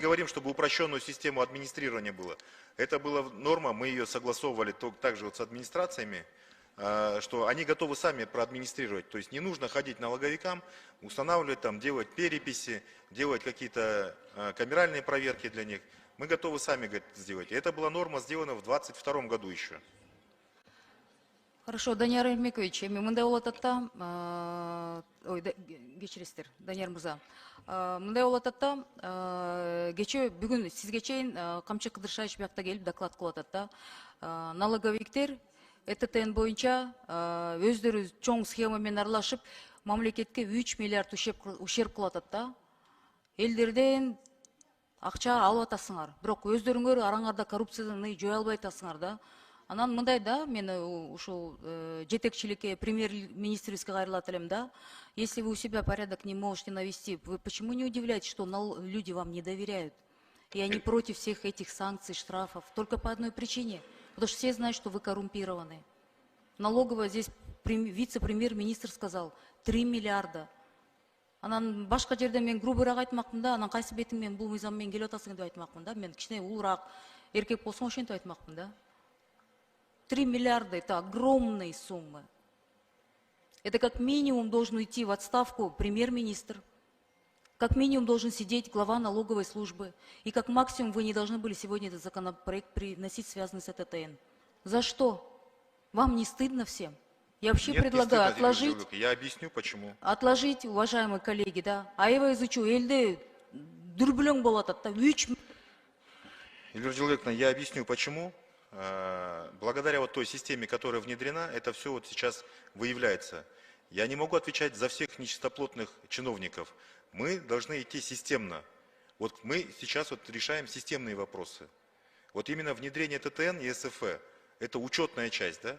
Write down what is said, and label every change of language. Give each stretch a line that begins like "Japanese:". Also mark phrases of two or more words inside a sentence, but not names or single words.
Russian: говорим, чтобы упрощенную систему администрирования было. Это была норма, мы ее согласовывали также вот с администрациями, что они готовы сами проадминистрировать. То есть не нужно ходить налоговикам, устанавливать там, делать переписи, делать какие-то камеральные проверки для них. Мы готовы сами говорит, сделать. И это была норма сделана в 2022 году еще. Хорошо,
Kyrgyz: Данияр Эрмекович, эми мындай болуп атат да, ой, кечиресиздер, Данияр мырза. Мындай болуп атат да, кечээ бүгүн сизге чейин Камчы Кыдыршаевич биякта келип доклад кылып атат да. Налоговиктер ЭТТН боюнча өздөрү чоң схема менен аралашып, мамлекетке 3 миллиард ущерб кылып атат да. Элдерден акча алып атасыңар, бирок өздөрүңөр араңарда коррупцияны жое албай атасыңар да. Анан мындай да, мен ушул жетекчиликке, премьер-министрибизге кайрылат элем да.
Russian: Если вы у себя порядок не можете навести, вы почему не удивляетесь, что люди вам не доверяют? И они против всех этих санкций, штрафов, только по одной причине. Потому что все знают, что вы коррумпированы. Налоговая здесь вице-премьер-министр сказал 3 миллиарда.
Kyrgyz: Анан башка жерде мен грубыраак айтмакмын да, анан кайсы бетиң менен бул мыйзам менен келип атасың деп айтмакмын да. Мен кичине улураак эркек болсоң ошентип айтмакмын да.
Russian: 3 миллиарда – это огромные суммы. Это как минимум должен уйти в отставку премьер-министр, как минимум должен сидеть глава налоговой службы, и как максимум вы не должны были сегодня этот законопроект приносить, связанный с ЭТТН. За что? Вам не стыдно всем? Я вообще Нет, не предлагаю стыдно, Эльвира отложить, Джалыковна. Я объясню, почему. отложить, уважаемые коллеги, да. Аева изучу,
Kyrgyz: эльде дүрбүлөң болот атат, 3
Russian: Эльвира Джалыковна, я объясню, почему. Благодаря вот той системе, которая внедрена, это все вот сейчас выявляется. Я не могу отвечать за всех нечистоплотных чиновников. Мы должны идти системно. Вот мы сейчас вот решаем системные вопросы. Вот именно внедрение ТТН и СФ, это учетная часть, да?